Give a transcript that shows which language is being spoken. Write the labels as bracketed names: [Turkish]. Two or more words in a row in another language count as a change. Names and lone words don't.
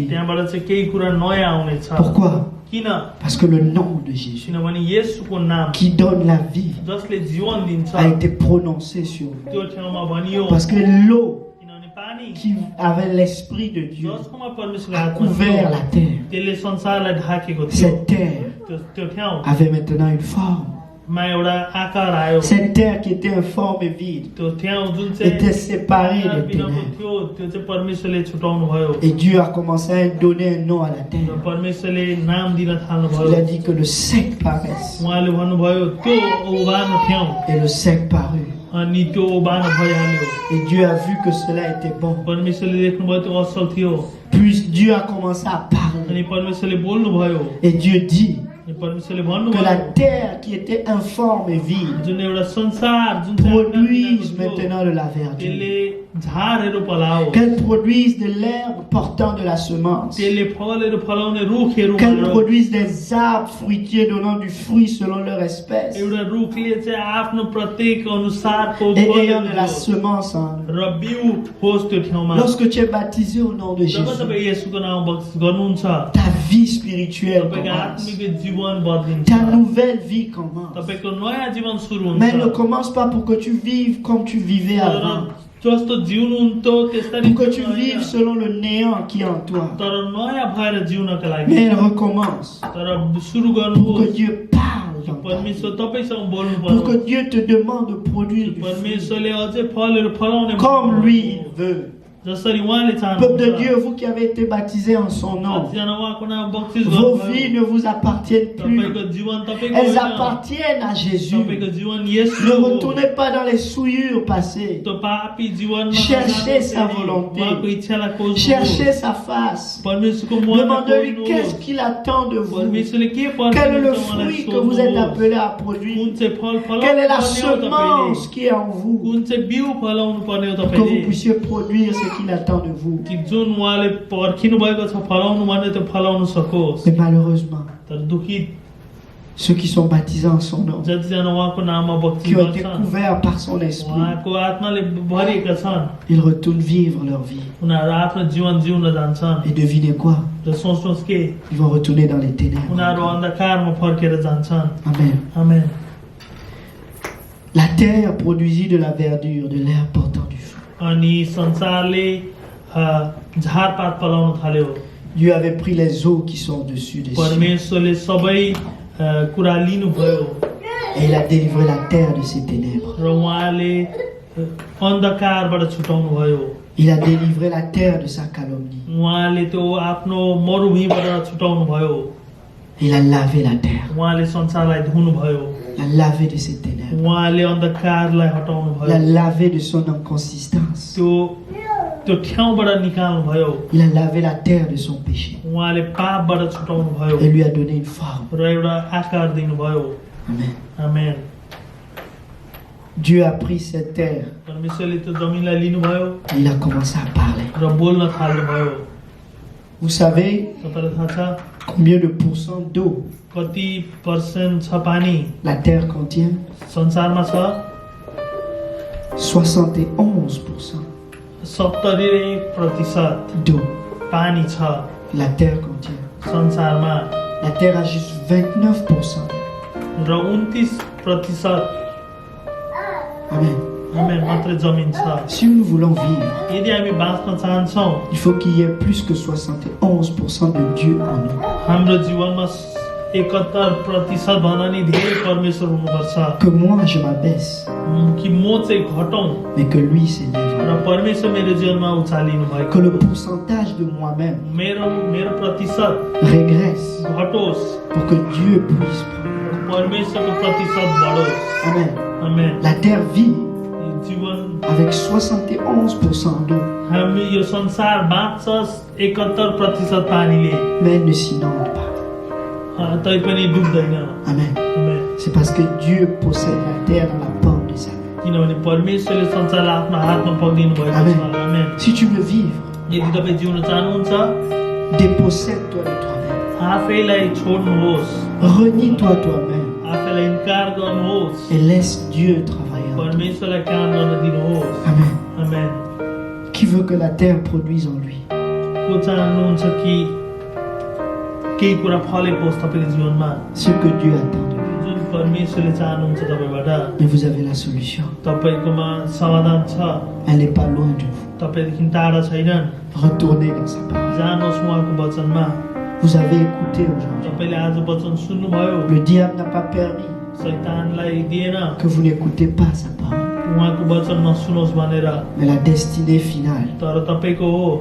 [Nepali] त्यहाँबाट चाहिँ केही कुरा नयाँ आउनेछ [French] Pourquoi? [Nepali] किन [French] Parce que le nom de Jésus, [Nepali] किनभने येशूको नाम [French] qui donne la vie, [Nepali] जसले जीवन दिन्छ [French] a été prononcé sur vous. [Nepali] त्यो ठाउँमा भनियो [French] Parce que l'eau [Nepali] किनभने पानी [French] qui avait l'esprit de Dieu [Nepali] जसकोमा परमेश्वरको [French] a [Nepali] आत्मा [French] couvert [Nepali] थियो, [French] la terre. [Nepali] त्यसले संसारलाई ढाकेको थियो [French] Cette terre [Nepali] त्यो ठाउँ [French] avait maintenant une forme. [Nepali] मा एउटा आकार आयो [French] Cette terre qui était informe et vide [Nepali] त्यो ठाउँ जुन चाहिँ [French] était séparée des [Nepali] बिनाको [French] ténèbres. [Nepali] थियो त्यो चाहिँ परमेश्वरले छुटाउनु भयो [French] Et Dieu a commencé à donner un nom à la [Nepali] र [French] terre. [Nepali] परमेश्वरले नाम दिन थाल्नु [French] Il a [Nepali] भयो [French] dit que le sec paraisse. [Nepali] उहाँले भन्नुभयो त्यो ओबानो ठाउँ [French] Et le sec parut. [Nepali] अनि त्यो ओबानो भइहाल्यो [French] Et Dieu a vu que cela était bon. [Nepali] परमेश्वरले देख्नुभयो त्यो असल थियो [French] Puis Dieu a commencé à parler. [Nepali] अनि परमेश्वरले बोल्नुभयो [French] Et Dieu dit [Nepali] अनि परमेश्वरले [French] que la [Nepali] भन्नुभयो [French] terre qui était informe et vide [Nepali] जुन एउटा संसार जुन चाहिँ [French] produise [Nepali] बिनाको थियो, [French] maintenant de la verdure. [Nepali] त्यसले झारहरू पलाओस्, [French] qu'elle produise de l'herbe portant de la semence, [Nepali] त्यसले फलहरू फलाउने रुखहरू [French] qu'elle [Nepali] मारोस्। [French] produise des arbres fruitiers donnant du fruit selon leur espèce [Nepali] एउटा रुखले चाहिँ आफ्नो प्रत्येक अनुसारको [French] et [Nepali] फलहरू [French] ayant de la [Nepali] दियोस् [French] semence en eux. [Nepali] र बिउ होस् त्यो ठाउँमा। [French] Lorsque tu es baptisé au nom de [Nepali] जब [French] Jésus, [Nepali] तपाईँ येशूको नाममा बक्सिस गर्नुहुन्छ, [French] ta vie spirituelle [Nepali] तपाईँको [French] commence. [Nepali] आत्मिक जीवन बदलिन्छ, [French] Ta nouvelle vie commence. [Nepali] तपाईँको नयाँ जीवन सुरु [French] Mais elle ne [Nepali] हुन्छ। [French] commence pas pour que tu vives comme tu vivais avant. [Nepali] तर जस्तो जिउनुहुन्थ्यो त्यस्तरी [French] Pour que tu [Nepali] जिउनु [French] vives [Nepali] होइन। [French] selon le néant qui est en toi. [Nepali] तर नयाँ भएर जिउनका लागि [French] Mais elle recommence. [Nepali] तर सुरु [French] Pour que [Nepali] गर्नुहोस्। [French] Dieu parle dans ta vie. [Nepali] परमेश्वर तपाईँसँग बोल्नु [French] Pour que [Nepali] पर्यो। [French] Dieu te demande de produire du fruit [Nepali] परमेश्वरले अझै फलहरू फलाउने [French] comme lui il veut. [Nepali] जसरी उहाँले [French] Peuple de [Nepali] चाहनुहुन्छ। [French] Dieu, vous qui avez été baptisés en son nom, [Nepali] कतिजना उहाँको नाम बक्सिस [French] vos [Nepali] गर्नुभयो। [French] vies ne vous appartiennent plus. [Nepali] तपाईँको जीवन तपाईँको [French] Elles [Nepali] होइन। [French] appartiennent à Jésus. [Nepali] तपाईँको जीवन येशू [French] Ne [Nepali] हो। [French] retournez pas dans les souillures passées. [Nepali] त्यो पापी जीवनमा [French] Cherchez sa [Nepali] नजानुहोस्। [French] volonté. [Nepali] उहाँको इच्छालाई खोज्नुहोस्। [French] Cherchez sa face. [Nepali] परमेश्वरको मुहालाई [French] Demandez-lui [Nepali] खोज्नुहोस्। [French] qu'est-ce qu'il attend de vous. [Nepali] परमेश्वरले के [French] Quel est le [Nepali] पर्छ उहाँलाई [French] fruit que vous êtes [Nepali] सोध्नुहोस्। [French] appelé à [Nepali] कुन [French] produire. [Nepali] चाहिँ फल फलाउनु [French] Quelle est la [Nepali] पर्ने हो [French] semence [Nepali] तपाईँले? [French] qui est en vous [Nepali] कुन चाहिँ बिउ फलाउनु पर्ने हो [French] pour que vous [Nepali] तपाईँले? [French] puissiez produire ce qu'il attend de vous. [Nepali] कि जुन उहाँले पर्खिनु भएको छ फलाउनु भने त्यो फलाउन सकोस्। [French] Mais malheureusement, [Nepali] तर दुखी [French] ceux qui sont baptisés en son nom, [Nepali] जतिजना उहाँको नाममा बक्सिस [French] qui ont été [Nepali] गर्छन्, [French] couverts par son esprit, [Nepali] उहाँको आत्माले भरिएका छन्, [French] ils retournent vivre leur vie. [Nepali] उनीहरू आफ्नो जीवन जिउन जान्छन्। [French] Et devinez quoi? [Nepali] र सोच्नुहोस् के [French] Ils vont retourner dans les ténèbres. [Nepali] उनीहरू अन्धकारमा फर्केर जान्छन्। [French] Amen. [Nepali] आमेन। [French] La terre produisit de la verdure, de l'herbe portant du fruit. [Nepali] अनि संसारले झारपात फलाउन थाल्यो। [French] Dieu avait pris les eaux qui sont au-dessus des cieux [Nepali] परमेश्वरले सबै कुरा लिनुभयो [French] et il a délivré la terre de ses ténèbres. [Nepali] र उहाँले अन्धकारबाट छुटाउनु भयो। [French] Il a délivré la terre de sa calomnie. [Nepali] उहाँले त्यो आफ्नो मरुभूमिबाट छुटाउनु भयो। [French] Il a lavé la terre. [Nepali] उहाँले संसारलाई धुनु भयो। [French] Il a lavé de ses ténèbres. [Nepali] उहाँले अन्धकारलाई हटाउनु [French] Il a [Nepali] भयो। [French] lavé de son inconsistance. [Nepali] त्यो ठाउँबाट निकाल्नु भयो। [French] Il a lavé la terre de son péché [Nepali] उहाँले पापबाट छुटाउनु भयो [French] et lui a donné une forme. [Nepali] र एउटा आकार दिनुभयो। [French] Amen. [Nepali] आमेन। [French] Dieu a pris cette terre [Nepali] परमेश्वरले त्यो जमिनलाई लिनुभयो [French] et il a commencé à parler. [Nepali] र बोल्न थाल्नुभयो। [French] Vous savez [Nepali] तपाईलाई थाहा छ [French] combien de pourcents d'eau [Nepali] कति पर्सेन्ट छ पानी [French] la terre contient? [Nepali] संसारमा छ? [French] 71% [Nepali] 71% [French] d'eau [Nepali] पानी छ [French] la terre contient. [Nepali] संसारमा [French] La terre a juste 29%. [Nepali] र 29% [French] Amen. [Nepali] आमेन मात्रै जमिन छ। [French] Si nous voulons vivre, [Nepali] यदि हामी बाँच्न चाहन्छौँ [French] il faut qu'il y ait plus que 71% de Dieu en nous. [Nepali] हाम्रो जीवनमा 71% भन्दा नि धेरै परमेश्वर हुनुपर्छ। [French] Que moi je m'abaisse, [Nepali] कि म चाहिँ घटौँ [French] mais que lui s'élève. [Nepali] र परमेश्वर मेरो जीवनमा उचालिनु भएको। [French] Que le pourcentage de moi-même [Nepali] मेरो प्रतिशत [French] régresse [Nepali] घटोस्, [French] pour que Dieu puisse prendre. [Nepali] परमेश्वरको प्रतिशत बढोस्। [French] Amen. [Nepali] आमेन। [French] La terre vit [Nepali] यो जीवन [French] avec 71% d'eau, [Nepali] हामी यो संसार बाँच्छ 71% पानीले, [French] mais elle ne s'inonde pas. [Nepali] तैपनि डुब्दैन। [French] Amen. [Nepali] आमेन। [French] C'est parce que Dieu possède la terre dans la paume de sa main. [Nepali] किनभने परमेश्वरले संसारलाई आफ्नो हातमा पक्रिनु भएको छ। [French] Amen. [Nepali] आमेन। [French] Si tu veux vivre, [Nepali] यदि तपाईँ जिउन चाहनुहुन्छ [French] dépossède-toi de toi-même. [Nepali] आफैलाई छोड्नुहोस्, [French] Renie-toi toi-même [Nepali] आफैलाई इन्कार गर्नुहोस्, [French] et laisse Dieu travailler en toi. [Nepali] परमेश्वरलाई काम गर्न दिनुहोस्। [French] Amen. [Nepali] आमेन। [French] Qui veut que la terre produise en lui? [Nepali] को चाहनुहुन्छ कि केही कुरा फलेकोस् तपाईँको जीवनमा? [French] Ce que Dieu attend de lui. [Nepali] जुन परमेश्वरले चाहनुहुन्छ तपाईँबाट, [French] Mais vous avez la solution. [Nepali] तपाईँकोमा समाधान छ। [French] Elle n'est pas loin de vous. [Nepali] तपाईँदेखि टाढा छैनन्। [French] Retournez dans sa parole. [Nepali] जानुहोस् उहाँको वचनमा। [French] Vous avez écouté aujourd'hui. [Nepali] तपाईँले आज वचन सुन्नुभयो, [French] Le diable n'a pas permis [Nepali] शैतानलाई दिएन [French] que vous n'écoutez pas sa parole. [Nepali] उहाँको वचन नसुनोस् भनेर। [French] Mais la destinée finale [Nepali] तर तपाईँको हो